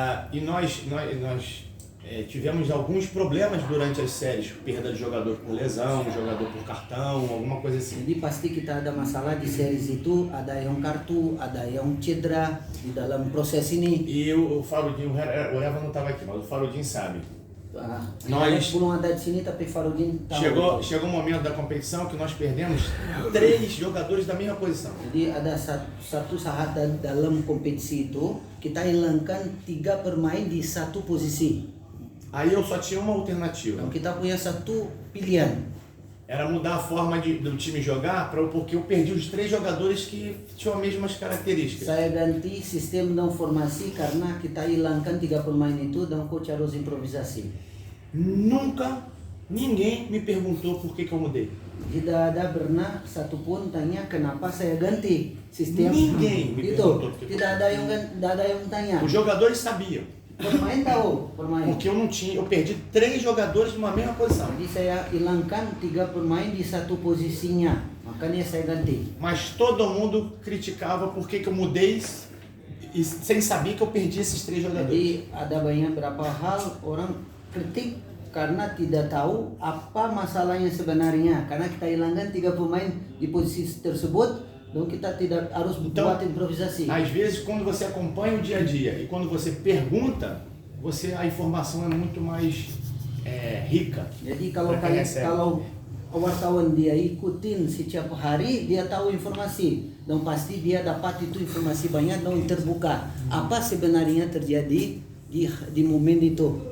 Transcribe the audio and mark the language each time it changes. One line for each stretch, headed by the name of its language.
Portuguese: E nós tivemos alguns problemas durante as séries, perda de jogador por lesão, jogador por cartão, alguma coisa assim.
Indonesian: Jadi pasti kita ada masalah di series itu, ada yang kartu, ada yang cedera di dalam proses ini.
Portuguese: E o Farudinho, o Eva não estava aqui, mas o Farudinho sabe. Nós-
Indonesian: belum ada di sini tapi Farudin tahu.
Portuguese: Chegou um momento da competição que nós perdemos 3 jogadores da mesma posição.
Indonesian: Jadi ada satu saat dalam kompetisi itu kita hilangkan 3 pemain di satu posisi.
Portuguese: Aí eu só tinha uma alternativa.
Indonesian: Dan kita punya satu pilihan.
Portuguese: Era mudar a forma do time jogar, porque eu perdi os 3 jogadores que tinham as mesmas características.
Indonesian: Saya ganti sistem dan formasi karena kita hilangkan 3 pemain itu dan coach harus improvisasi.
Portuguese: Nunca ninguém me perguntou por que eu mudei.
Indonesian: Tidak ada pernah satupun tanya kenapa saya ganti sistem.
Portuguese: Ninguém me
Indonesian: Itu
Portuguese: perguntou por que.
Indonesian: tidak ada yang tanya.
Portuguese: Os jogadores sabiam,
Indonesian: Pemain tahu, pemain.
Portuguese: porque eu perdi 3 jogadores numa mesma posição.
Indonesian: Jadi saya hilangkan 3 pemain di satu posisinya, makanya saya ganti.
Portuguese: Mas todo mundo criticava por que eu mudei e sem saber que eu perdi esses 3 jogadores.
Indonesian: Jadi ada banyak berapa hal orang kritik karena tidak tahu apa masalahnya sebenarnya. Karena kita hilangkan 3 pemain di posisi tersebut, dan kita tidak harus
Portuguese: Então,
Indonesian: buat improvisasi.
Portuguese: Às vezes, quando você acompanha o dia a dia e quando você pergunta, a informação é muito mais rica.
Indonesian: Jadi kalau Mereka kalian
Portuguese: recebe.
Indonesian: kalau wartawan dia ikutin setiap hari, dia tahu informasi dan pasti dia dapat itu informasi banyak dan terbuka apa sebenarnya terjadi di momen itu.